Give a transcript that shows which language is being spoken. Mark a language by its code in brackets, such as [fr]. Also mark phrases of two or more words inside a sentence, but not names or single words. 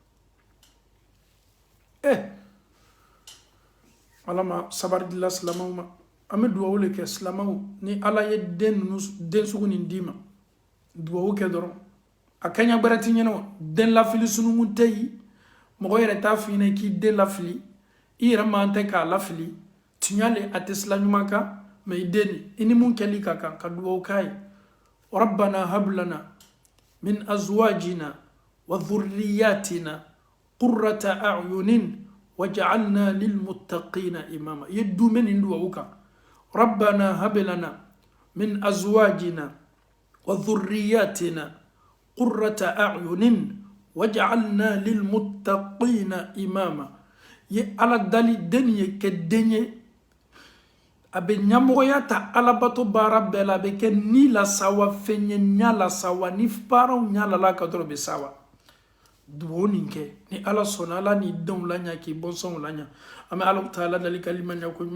[bm] Ala ma sabari dila silamaw ma an bɛ duwawu le kɛ silamaw ni Ala ye den sugu nin d'i ma duwawu kɛ dɔrɔn a kaɲa gbɛrɛ t'i ɲɛna den lafili sununkun tɛ yen mɔgɔ yɛrɛ t'a f'i ɲɛna k'i den lafili i yɛrɛ man tɛ k'a lafili tiɲale a tɛ sila ɲuman kan mais i den i ni mun kɛli ka kan ka dugawu k'a [ar] ye ربنا هب لنا من أزواجنا وذرياتنا قرة أعين واجعلنا للمتقين إماما [bm] i ye dume nin duwawu kan [ar] ربنا هب لنا من أزواجنا وذرياتنا قرة أعين واجعلنا للمتقين إماما [bm] ye ala dali den ye kɛ den ye a bɛ ɲɛmɔgɔya ta alabato baara bɛɛ la a bɛ kɛ ni lasawa fɛn ye ɲa lasawa ni baaraw ɲalala ka dɔrɔn bɛ sawa duwawu nin kɛ ni ala sɔnna ala ni denw la ɲa k'i bɔnsɔnw la ɲa an bɛ ala taala dali kalima ɲa ko